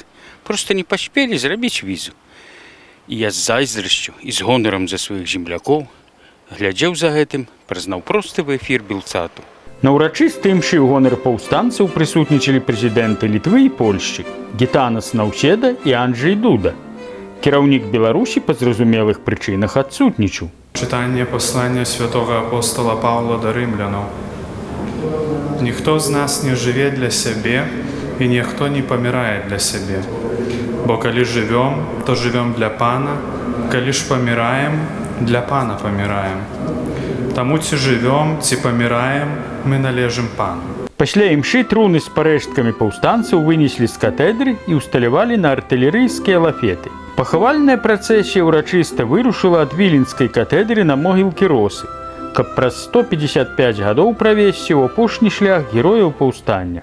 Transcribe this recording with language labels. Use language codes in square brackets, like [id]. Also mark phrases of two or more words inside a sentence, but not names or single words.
[be] Проста не паспелі зрабіць візу. І я з зайздрасцю і з гонарам за сваіх землякоў глядзеў за гэтым, прызнаў просты в эфір Белцату. На ўрачыстай імшы ў гонар паўстанцаў прысутнічалі прэзідэнты Літвы і Польшчы, Гітанас Наўседа і Анджэй Дуда. Кіраўнік Беларусі па зразумелых прычынах адсутнічаў. [uk] Читання послання святого апостола Павла до римлянам. Ніхто з нас не живе для себе, і ніхто не помирає для себе. Бо коли живем, то живем для Пана, коли ж помираем, для Пана помираем. Тому ці живем, ці помираем, мы належим Пану. [be] Пасля імшы труны з парэшткамі паўстанцаў вынеслі з катедры і ўсталявалі на артылерыйскія лафеты. Пахавальная працэсія ўрачыста вырушыла ад віленскай катедры на могілкі Росы, каб праз 155 гадоў правесці ў апошні шлях герояў паўстання.